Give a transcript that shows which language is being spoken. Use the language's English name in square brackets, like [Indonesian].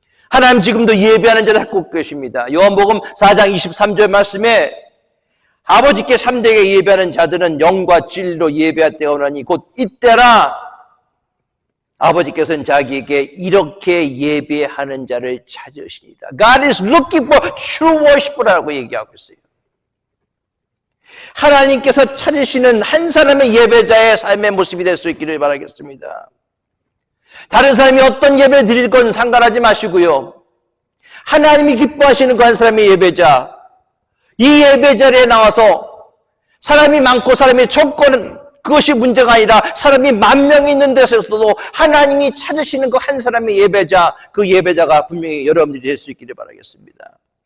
[Korean] 하나님 지금도 예배하는 자를 찾고 계십니다. 요한복음 4장 23절 말씀에 아버지께 참되게 예배하는 자들은 영과 진리로 예배할 때가 오나니 곧 이때라 아버지께서는 자기에게 이렇게 예배하는 자를 찾으시니라. [English] God is looking for true worshiper [Korean] 라고 얘기하고 있어요. 하나님께서 찾으시는 한 사람의 예배자의 삶의 모습이 될 수 있기를 바라겠습니다. 다른 사람이 어떤 예배를 드릴 건 상관하지 마시고요. 하나님이 기뻐하시는 그 한 사람의 예배자, 이 예배자리에 나와서 사람이 많고 사람이 적고는 그것이 문제가 아니라 사람이 10,000명이 있는 데서도 하나님이 찾으시는 그 한 사람의 예배자, 그 예배자가 분명히 여러분들이 될 수 있기를 바라겠습니다.